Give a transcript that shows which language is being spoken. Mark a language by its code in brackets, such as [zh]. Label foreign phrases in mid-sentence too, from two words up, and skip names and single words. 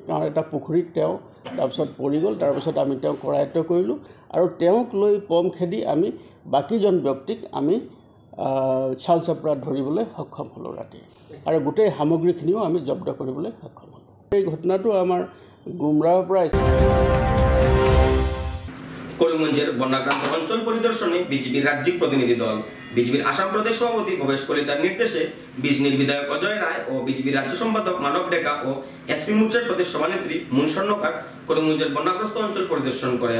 [as] কাৰণ এটা পুখুৰীত তেওঁ তাৰপিছত পৰি গ'ল। তাৰপিছত আমি তেওঁক কৰায়ত্ব কৰিলোঁ, আৰু তেওঁক লৈ পম খেদি আমি বাকীজন ব্যক্তিক আমি শালচাপড়াত ধৰিবলৈ সক্ষম হ'লোঁ ৰাতি, আৰু গোটেই সামগ্ৰীখিনিও আমি জব্দ কৰিবলৈ সক্ষম হ'লোঁ। এই ঘটনাটো আমাৰ গুমৰাহৰ পৰা [bn] করিমগঞ্জের বন্যাক্রান্ত অঞ্চল পরিদর্শনে বিজেপির রাজ্যিক প্রতিনিধি দল। বিজেপির আসাম প্রদেশ সভাপতি ভবেশ কলিতার নির্দেশে বিজনীর বিধায়ক অজয় রায় ও বিজেপির রাজ্য সম্পাদক মানব ডেকা ও এসসি মোর্চার প্রদেশ সভানেত্রী মুন স্বর্ণকার করিমগঞ্জের বন্যাগ্রস্ত অঞ্চল পরিদর্শন করেন।